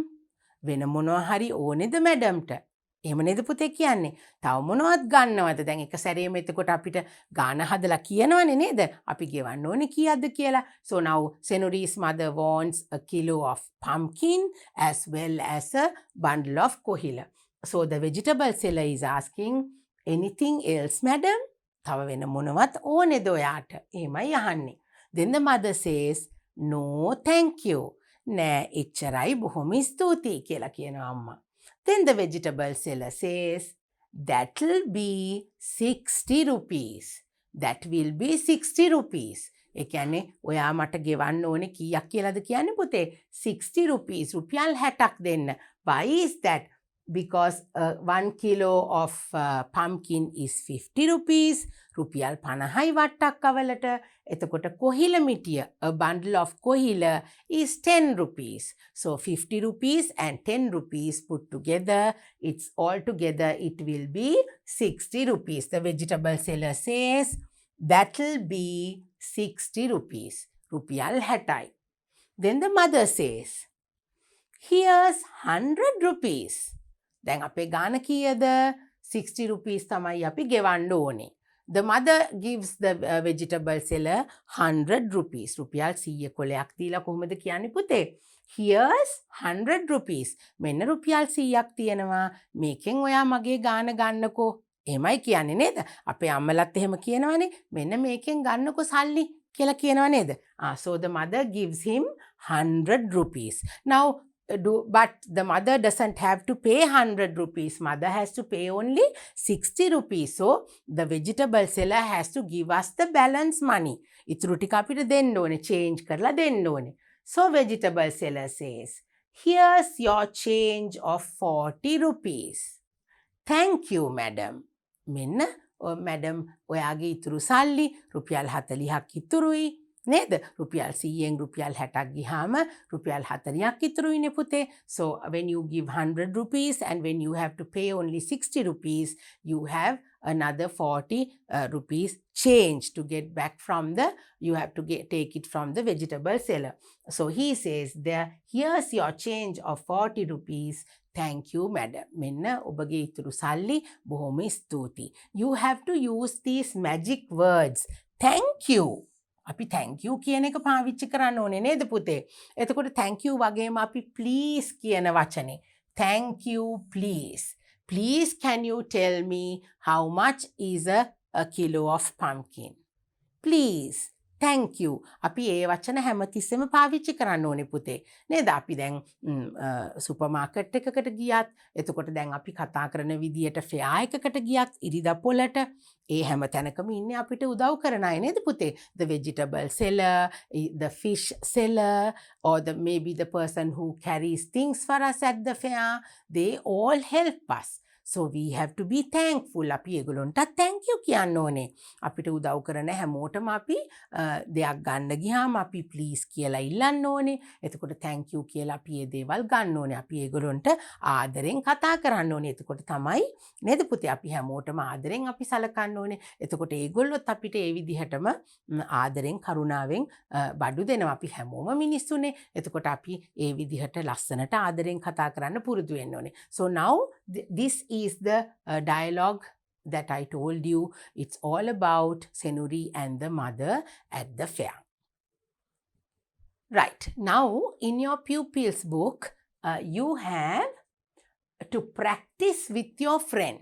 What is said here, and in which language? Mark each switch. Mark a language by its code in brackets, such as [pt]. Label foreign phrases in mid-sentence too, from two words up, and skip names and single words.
[si] වෙන මොනවා හරි ඕනේද මැඩම්ට? එහෙම නේද පුතේ කියන්නේ? තව මොනවත් ගන්නවද? දැන් එක සැරේම එතකොට අපිට ගාන හදලා කියනවනේ නේද? අපි ගෙවන්න ඕනේ කීයක්ද කියලා. [en] So now Senuri's mother wants a kilo of pumpkin as well as a bundle of kohila. So the vegetable seller is asking, anything else madam? [si] තව වෙන මොනවත් ඕනේද ඔයාට? එහෙමයි අහන්නේ. [en] Then the mother says, no thank you. [si] නෑ එච්චරයි බොහොම ස්තුතියි කියලා කියනවා අම්මා. [en] Then the vegetable seller says, that'll be 60 rupees. That will be 60 rupees. [si] ඒ කියන්නේ ඔයා මට ගෙවන්න ඕනේ කීයක් කියලාද කියන්නේ පුතේ? [en] 60 rupees. [si] රුපියල් 60ක් දෙන්න. [en] Why is that? Because 1 kilo of pumpkin is 50 rupees. [si] රුපියල් 50යි වට්ටක්කවලට. එතකොට කොහිල මිටිය, [en] a bundle of kohila is 10 rupees. So 50 rupees and 10 rupees put together, it's all together, it will be 60 rupees. The vegetable seller says, that'll be 60 rupees. [si] රුපියල් 60යි. [en] Then the mother says, here's 100 rupees. [si] දැන් අපේ ගාන කීයද? [en] 60 rupees [si] තමයි අපි ගෙවන්න ඕනේ. [en] The mother gives the vegetable seller 100 rupees. [si] රුපියල් 100 කොලයක් දීලා කොහොමද කියන්නේ පුතේ? [en] Here's 100 rupees. [si] මෙන්න රුපියල් 100ක් තියෙනවා. මේකෙන් ඔයා මගේ ගාන ගන්නකෝ. එහෙමයි කියන්නේ නේද? අපේ අම්මලත් එහෙම කියනවනේ. මෙන්න මේකෙන් ගන්නකෝ සල්ලි කියලා කියනවා නේද? [en] So the mother gives him 100 rupees. Now but the mother doesn't have to pay 100 rupees. Mother has to pay only 60 rupees. So the vegetable seller has to give us the balance money. [si] ඉතුරු ටික අපිට දෙන්න ඕනේ, change කරලා දෙන්න ඕනේ. [en] So vegetable seller says, here's your change of 40 rupees. Thank you madam. [si] මෙන්න madam ඔයාගේ ඉතුරු සල්ලි රුපියල් 40ක් ඉතුරුයි. නේද? රුපියල් 100ෙන් රුපියල් 60ක් ගියාම රුපියල් 40ක් ඉතුරුයිනේ පුතේ. [en] So when you give 100 rupees and when you have to pay only 60 rupees, you have another 40 rupees change to get back from the, you have to take it from the vegetable seller. So he says there, here's your change of 40 rupees. Thank you madam. [si] මෙන්න ඔබගේ ඉතුරු සල්ලි බොහොම ස්තුතියි. [en] You have to use these magic words. Thank you. [si] අපි [en] thank you [si] කියන එක පාවිච්චි කරන්න ඕනේ නේද පුතේ? එතකොට [en] thank you [si] වගේම අපි please කියන වචනේ. [en] Thank you please. Please can you tell me how much is a kilo of pumpkin? Please. Thank you. [si] අපි ඒ වචන හැමතිස්සෙම පාවිච්චි කරන්න ඕනේ පුතේ. නේද? අපි දැන් [en] super market [si] එකකට ගියත්, එතකොට දැන් අපි කතා කරන විදියට ෆෙයා එකකට ගියත්, ඉරිදා පොළට ඒ හැම තැනකම ඉන්නේ අපිට උදව් කරන අය නේද පුතේ? [en] The vegetable seller, the fish seller, or maybe the person who carries things for us at the fair, they all help us. So we have to be thankful. [si] අපි ඒගොල්ලන්ට [en] thank you [si] කියන්න ඕනේ. අපිට උදව් කරන හැමෝටම අපි දෙයක් ගන්න ගියාම අපි please කියලා ඉල්ලන්න ඕනේ. එතකොට [en] thank you [si] කියලා අපි ඒ දේවල් ගන්න ඕනේ. අපි ඒගොල්ලන්ට ආදරෙන් කතා කරන්න ඕනේ. එතකොට තමයි නේද පුතේ අපි හැමෝටම ආදරෙන් අපි සලකන්න ඕනේ. එතකොට ඒගොල්ලොත් අපිට ඒ විදිහටම ආදරෙන් කරුණාවෙන් බඩු දෙනවා. අපි හැමෝම මිනිස්සුනේ. එතකොට අපි ඒ විදිහට ලස්සනට ආදරෙන් කතා කරන්න පුරුදු වෙන්න ඕනේ. [en] So now this is the dialogue that I told you. It's all about Senuri and the mother at the fair. Right. Now in your pupils book, you have to practice with your friend.